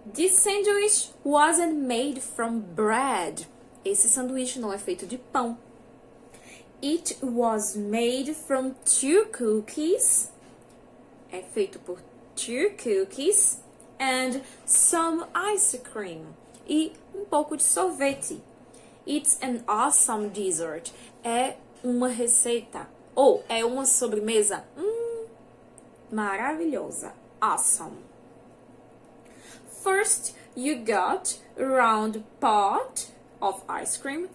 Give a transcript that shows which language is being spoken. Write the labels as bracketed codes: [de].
[en] This sandwich wasn't made from bread. [pt] Esse sanduíche não é feito de pão. [en] It was made from 2 cookies. [pt] É feito por 2 cookies [en] and some ice cream. [pt] E um pouco de sorvete. [en] It's an awesome dessert. [pt] É uma receita ou é uma sobremesa maravilhosa. [en] Awesome. First, you got a round pot of ice cream.